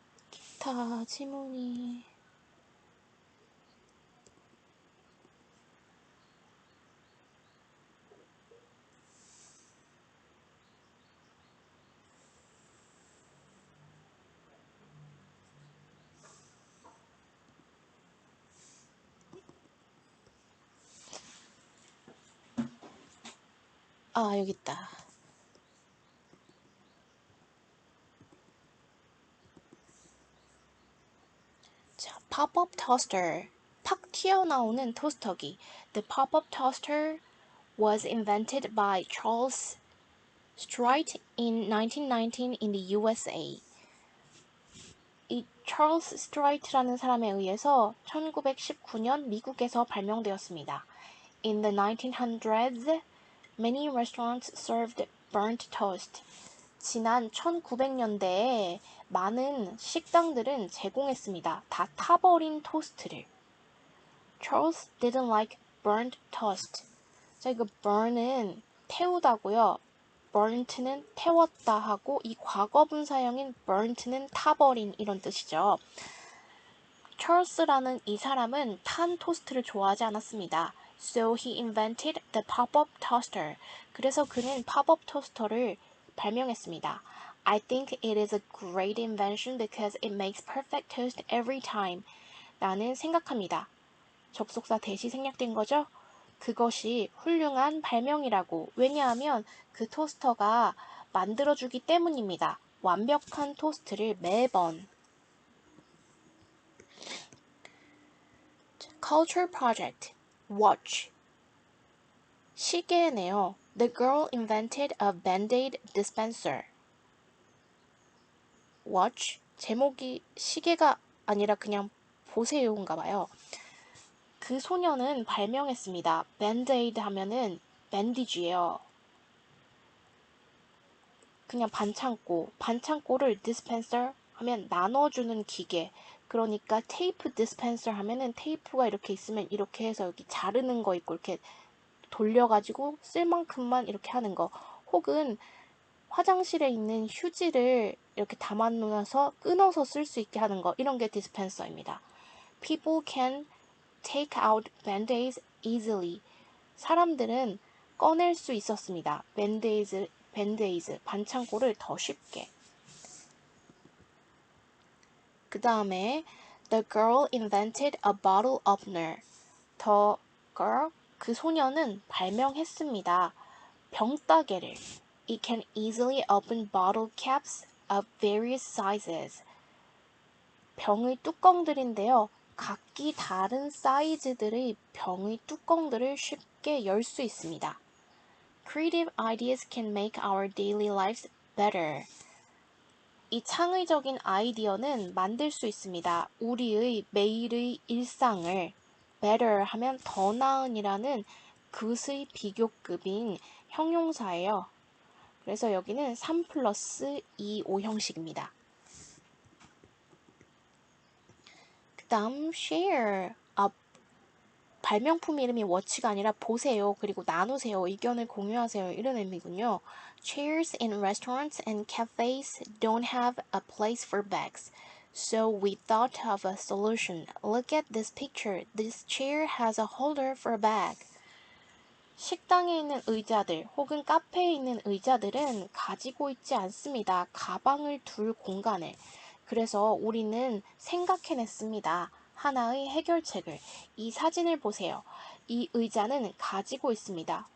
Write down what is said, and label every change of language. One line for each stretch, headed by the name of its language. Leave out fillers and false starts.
Korean: 기타 지문이 여기 있다.
English: 자, pop-up toaster.
Korean: 팍 튀어나오는 토스터기.
English: The pop-up toaster was invented by Charles Strite in 1919 in the USA.
Korean: 이 찰스 스트라이트라는 사람에 의해서 1919년 미국에서 발명되었습니다.
English: In the 1900s, many restaurants served burnt toast.
Korean: 지난 1900년대에 많은 식당들은 제공했습니다. 다 타버린 토스트를.
English: Charles didn't like burnt toast.
Korean: 자, 이거 burn은 태우다고요. burnt는 태웠다 하고 이 과거분사형인 burnt는 타버린 이런 뜻이죠. 찰스라는 이 사람은 탄 토스트를 좋아하지 않았습니다.
English: So he invented the pop-up toaster.
Korean: 그래서 그는 팝업 토스터를 발명했습니다.
English: I think it is a great invention because it makes perfect toast every time.
Korean: 나는 생각합니다. 접속사 대시 생략된 거죠? 그것이 훌륭한 발명이라고. 왜냐하면 그 토스터가 만들어주기 때문입니다. 완벽한 토스트를 매번.
English: Culture Project. Watch.
Korean: 시계네요.
English: The girl invented a Band-Aid dispenser. Watch.
Korean: 제목이 시계가 아니라 그냥 보세요인가 봐요. 그 소녀는 발명했습니다. 밴드에이드 하면은 밴디지예요. 그냥 반창고. 반창고를 dispenser 하면 나눠주는 기계. 그러니까 테이프 dispenser 하면은 테이프가 이렇게 있으면 이렇게 해서 여기 자르는 거 있고 이렇게 돌려가지고 쓸 만큼만 이렇게 하는 거. 혹은 화장실에 있는 휴지를 이렇게 담아놓아서 끊어서 쓸 수 있게 하는 거. 이런 게 dispenser입니다.
English: People can take out band-aids easily.
Korean: 사람들은 꺼낼 수 있었습니다. 밴드에이즈, 반창고를 더 쉽게. 그 다음에
English: The girl invented a bottle opener. The girl,
Korean: 그 소녀는 발명했습니다. 병따개를.
English: It can easily open bottle caps of various sizes.
Korean: 병의 뚜껑들인데요. 각기 다른 사이즈들의 병의 뚜껑들을 쉽게 열 수 있습니다.
English: Creative ideas can make our daily lives better.
Korean: 이 창의적인 아이디어는 만들 수 있습니다. 우리의 매일의 일상을 better 하면 더 나은이라는 그의 비교급인 형용사예요. 그래서 여기는 3 플러스 2, 5형식입니다. 그 다음 share. 발명품 이름이 watch가 아니라 보세요. 그리고 나누세요. 의견을 공유하세요. 이런 의미군요.
English: Chairs in restaurants and cafes don't have a place for bags. So we thought of a solution. Look at this picture. This chair has a holder for a bag.
Korean: 식당에 있는 의자들 혹은 카페에 있는 의자들은 가지고 있지 않습니다. 가방을 둘 공간을. 그래서 우리는 생각해냈습니다. 하나의 해결책을. 이 사진을 보세요. 이 의자는 가지고 있습니다.